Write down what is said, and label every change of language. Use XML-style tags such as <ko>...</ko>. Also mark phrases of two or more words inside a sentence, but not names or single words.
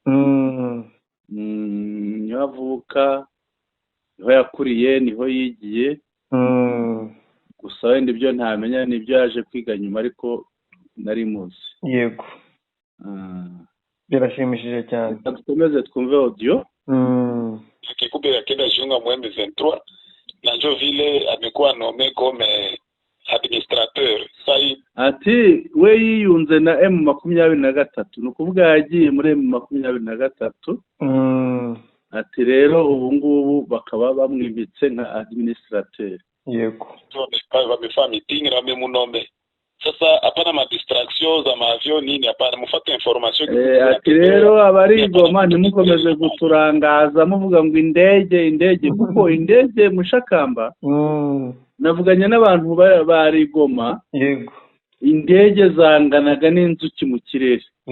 <rw>Niho avuka, niho yakuriye, niho yigiye. Gusa wenda ibyo ntamenya nibyo yaje kwiga nyuma, ariko nari muzi. Yego. Birashimishije cyane. Dukomeze twumve audio.</rw> <sw>Kikubira kenda jiunga mu M23 na njo vile amekuwa</sw> <fr>nommé comme administrateur.</fr> <rw>Ati we yiyunze na M23, nukuvuga yagiye muri M23. Ati rero ubu ngubu bakaba bamwimbitse nka administrateur. Yego.</rw> <sw>Bamefanya meeting na memunome. Sasa hapana ma distraction za maavion nini, hapana mufate information.</sw> <rw>Ati rero abari Goma ntimukomeze guturangaza muvuga ngo indege kuko indege Mushakamba. Navuganye n'abantu bari Goma. Yego. Indege zanganaga n'inzuki mu kirere.</rw>